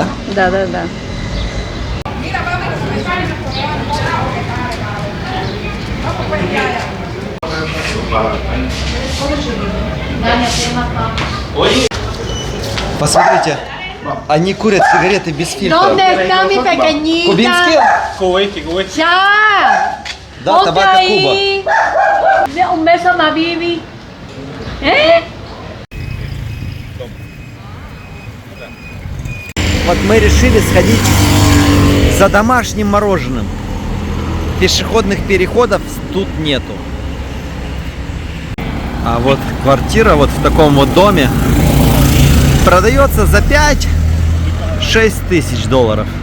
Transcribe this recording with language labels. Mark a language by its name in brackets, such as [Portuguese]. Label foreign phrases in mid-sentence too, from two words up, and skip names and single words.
[Russian] Да, да, да. Посмотрите, они курят сигареты без фильтра. [Spanish] ¿Dónde está mi pequeñita? [Russian] Кубинские? [Spanish] ¡Ya! [Russian] Да, [Spanish] Ponte [Russian] табако Куба. [Spanish] ahí. Un beso a ma Bibi. ¿Eh? [Russian] Вот мы решили сходить за домашним мороженым. Пешеходных переходов тут нету. А вот квартира вот в таком вот доме продается за 5 6000 долларов.